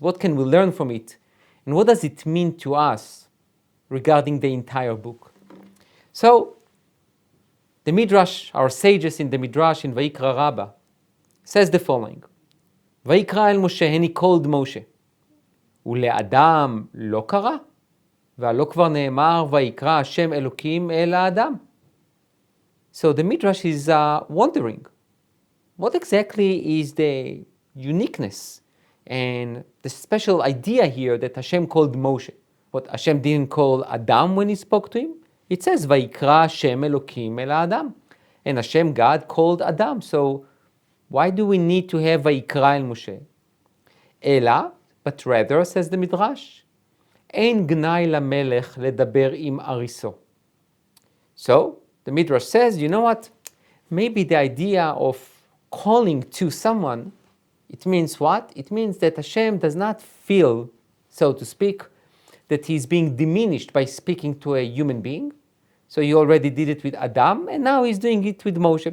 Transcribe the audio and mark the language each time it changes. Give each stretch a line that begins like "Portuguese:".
English: What can we learn from it? And what does it mean to us regarding the entire book? So, the midrash, our sages in the midrash in Vayikra Rabbah, says the following.
Hebrew: Vayikra el Moshe,
English: and he called Moshe.
Hebrew: ולאדם לא קרא, והלא כבר נאמר, ויקרא השם אלוקים אל האדם.
English: So the midrash is wondering, what exactly is the uniqueness and the special idea here that Hashem called Moshe? What Hashem didn't call Adam when he spoke to him? It says,
Hebrew: ויקרא השם אלוקים אל האדם.
English: And Hashem, God, called Adam. So why do we need to have
Hebrew: ויקרא אל משה? אלא,
English: but rather, says the midrash,
Hebrew: אין גנאי למלך לדבר עם אריסו.
English: So, the midrash says, you know what? Maybe the idea of calling to someone, it means what? It means that Hashem does not feel, so to speak, that he's being diminished by speaking to a human being. So he already did it with Adam, and now he's doing it with Moshe.